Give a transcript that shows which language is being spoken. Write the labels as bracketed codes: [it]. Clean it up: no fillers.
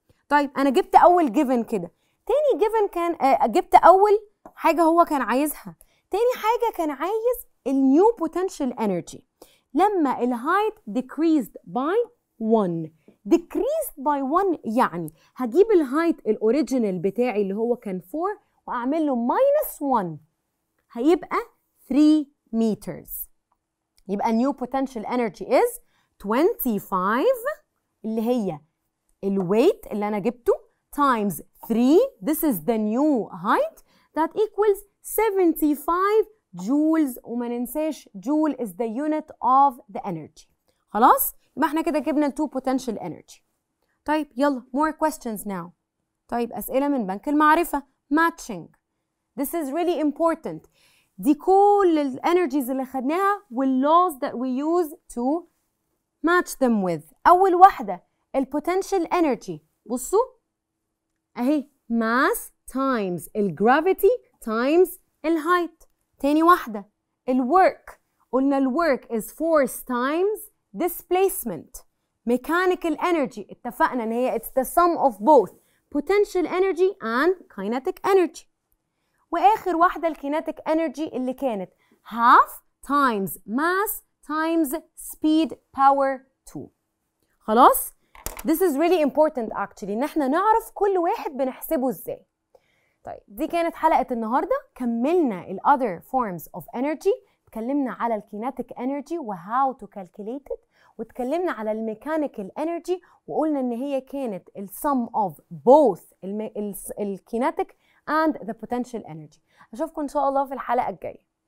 [ar] طيب انا جبت اول given كده، تاني given كان جبت اول حاجه هو كان عايزها، تاني حاجه كان عايز النيو potential energy لما الهايت decreased by 1. [en] decreased by 1 [ar] يعني هجيب الهايت الاوريجينال بتاعي اللي هو كان 4 واعمل له -1 هيبقى 3 meters. يبقى [en] new potential energy is 25 [ar] اللي هي الويت اللي انا جبته [en] times 3 this is the new height that equals 75 joules. [ar] وما ننساش [en] joule is the unit of the energy. [ar] خلاص يبقى احنا كده جبنا ال 2 potential energy. طيب يلا [en] more questions now. [ar] طيب أسئلة من بنك المعرفة. [en] matching this is really important. [ar] دي كل الانرجيز اللي خدناها [en] والlaws that we use to match them with. [ar] أول واحدة البوتنشال energy. بصوا اهي mass times الجرافيتي times الهايت. تاني واحدة الwork، قلنا الwork [en] is force times displacement. mechanical energy [ar] اتفقنا ان هي [en] it's the sum of both potential energy and kinetic energy. [ar] واخر واحدة الكينيتيك energy اللي كانت [en] half times mass times speed power 2. [ar] خلاص؟ [en] This is really important actually [ar] ان احنا نعرف كل واحد بنحسبه ازاي. طيب دي كانت حلقة النهاردة. كملنا ال [en] other forms of energy، [ar] اتكلمنا على الكينيتيك energy و [en] how to calculate it، [ar] واتكلمنا على الميكانيكال energy وقلنا ان هي كانت ال [en] sum of both [ar] الكينيتيك and the potential energy. اشوفكم ان شاء الله في الحلقة الجاية.